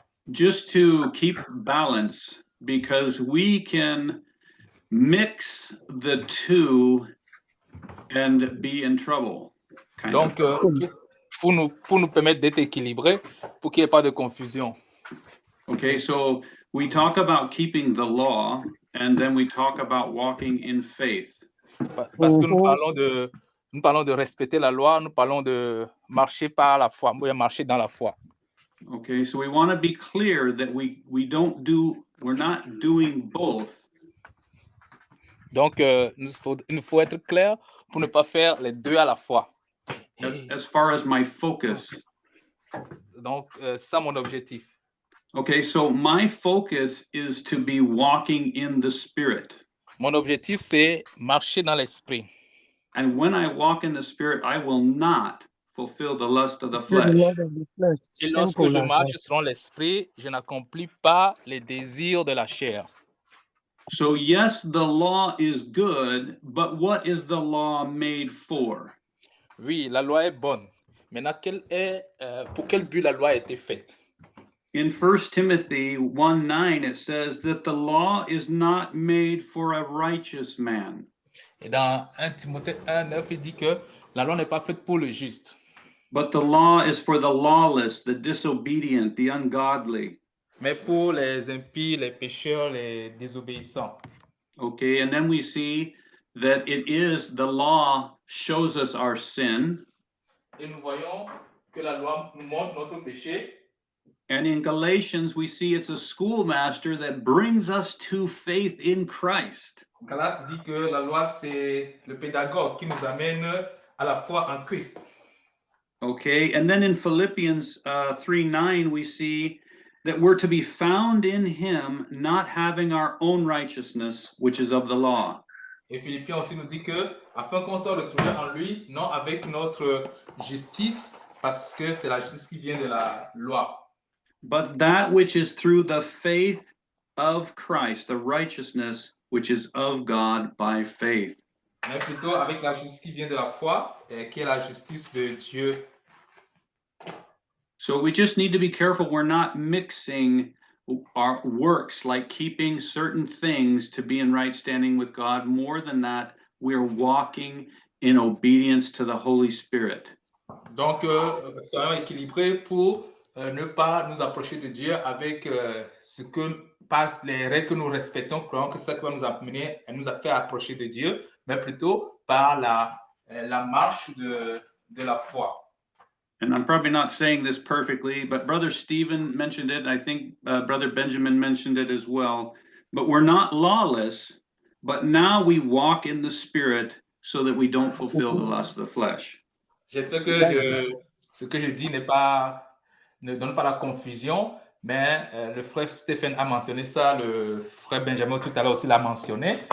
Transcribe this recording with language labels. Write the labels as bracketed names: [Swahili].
[English] Just to keep balance, because we can mix the two and be in trouble. [French] Donc, pour nous permettre d'être équilibrés, pour qu'il n'y ait pas de confusion. [English] Okay, so we talk about keeping the law, and then we talk about walking in faith. [French] Parce que nous parlons de respecter la loi, nous parlons de marcher par la foi, marcher dans la foi. [English] Okay, so we want to be clear that we're not doing both. [French] Donc, il nous faut être clair pour ne pas faire les deux à la fois. [English] As far as my focus. [French] Donc, c'est ça mon objectif. [English] Okay, so my focus is to be walking in the Spirit. [French] Mon objectif, c'est marcher dans l'esprit. [English] And when I walk in the Spirit, I will not fulfill the lust of the flesh. [French] Et lorsque je marche selon l'esprit, je n'accomplis pas les désirs de la chair. [English] So yes, the law is good, but what is the law made for? [French] Oui, la loi est bonne. Maintenant, pour quel but la loi a été faite? [English] In 1 Timothy 1:9, it says that the law is not made for a righteous man. [French] Et dans 1 Timothée 1:9, il dit que la loi n'est pas faite pour le juste. [English] But the law is for the lawless, the disobedient, the ungodly. [French] Mais pour les impies, les pécheurs, les désobéissants. [English] Okay, and then we see that the law shows us our sin. [French] Et nous voyons que la loi nous montre notre péché. [English] And in Galatians, we see it's a schoolmaster that brings us to faith in Christ. [French] Galates dit que la loi, c'est le pédagogue qui nous amène à la foi en Christ. [English] Okay, and then in Philippians 3:9, we see that we're to be found in him, not having our own righteousness, which is of the law. [French] Et Philippiens aussi nous dit que, afin qu'on soit retrouvé en lui, non avec notre justice, parce que c'est la justice qui vient de la loi. [English] But that which is through the faith of Christ, the righteousness which is of God by faith. [French] Mais plutôt avec la justice qui vient de la foi, qui est la justice de Dieu. [English] So we just need to be careful we're not mixing our works, like keeping certain things to be in right standing with God. More than that, we're walking in obedience to the Holy Spirit. [French] Donc, soyons équilibrés pour ne pas nous approcher de Dieu avec les règles que nous respectons, croyons que ça va nous amener et nous a fait approcher de Dieu, mais plutôt par la marche de la foi. [English] And I'm probably not saying this perfectly, but Brother Stephen mentioned it. I think Brother Benjamin mentioned it as well. But we're not lawless, but now we walk in the Spirit so that we don't fulfill the lust of the flesh. [French] J'espère que ce que je dis ne donne pas la confusion, mais le frère Stephen a mentionné ça, le frère Benjamin tout à l'heure aussi l'a mentionné.